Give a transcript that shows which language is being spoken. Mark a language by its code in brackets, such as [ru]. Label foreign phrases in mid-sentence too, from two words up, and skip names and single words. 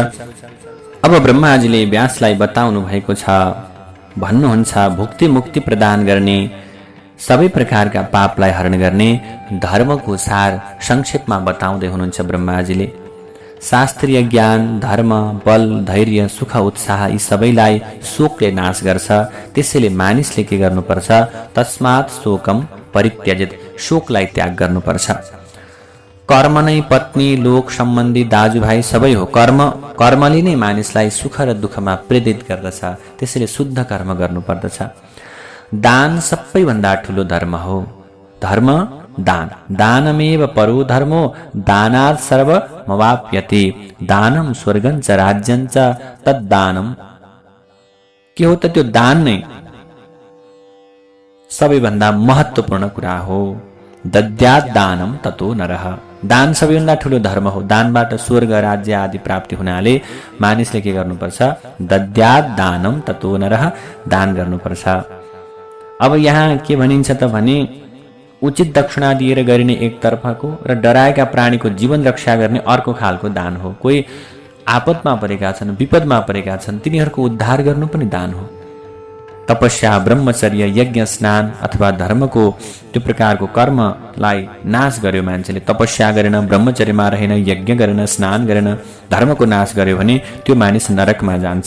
[ne] अब ब्रह्माजीले व्यासलाई बताउनु भएको छ, भन्नुहुन्छ भुक्ति मुक्ति प्रदान गर्ने, सबै प्रकारका पापलाई हरण गर्ने धर्मको सार संक्षेपमा बताउँदै हुनुहुन्छ ब्रह्माजीले। शास्त्रीय ज्ञान, धर्म, बल, धैर्य, सुख, उत्साह यी सबैलाई शोकले नाश गर्छ। त्यसैले मानिसले के गर्नुपर्छ, [sa] तस्मात् शोकम परित्यजेत, [ne] शोकलाई त्याग गर्नुपर्छ। कर्म नै पत्नी, लोक सम्बन्धी, दाजुभाइ सबै हो। कर्मले नै मानिसलाई सुख र दुःखमा प्रेरित गर्दछ। त्यसैले शुद्ध कर्म गर्नुपर्दछ। दान सबैभन्दा ठुलो धर्म हो। [sa] धर्म दान, दानमेव परो धर्मो दानात् सर्वमवाप्यते, दानम स्वर्गं च राज्यं च तद्दानम। [ne] के हो त त्यो दान नै सबैभन्दा महत्त्वपूर्ण कुरा हो। [sa] दद्यात् दानम ततो नरः, [ne] दान सबैभन्दा ठुलो धर्म हो। दानबाट स्वर्ग, राज्य आदि प्राप्ति हुनाले मानिसले के गर्नुपर्छ, [sa] दद्यात् दानम ततो नरः, [ne] दान गर्नुपर्छ। अब यहाँ के भनिन्छ त भने उचित दक्षिणा दिएर गरिने एक तर्फको र डराएका प्राणीको जीवन रक्षा गर्ने अर्को खालको दान हो। कोही आपदमा परेका छन्, विपदमा परेका छन्, तिनीहरूको उद्धार गर्नु पनि दान हो। तपस्या, ब्रह्मचर्य, यज्ञ, स्नान अथवा धर्मको त्यो प्रकारको कर्मलाई नाश गर्यो मान्छेले, तपस्या गरेन, ब्रह्मचर्यमा रहेन, यज्ञ गरेन, स्नान गरेन, धर्मको नाश गर्यो भने त्यो मानिस नरकमा जान्छ।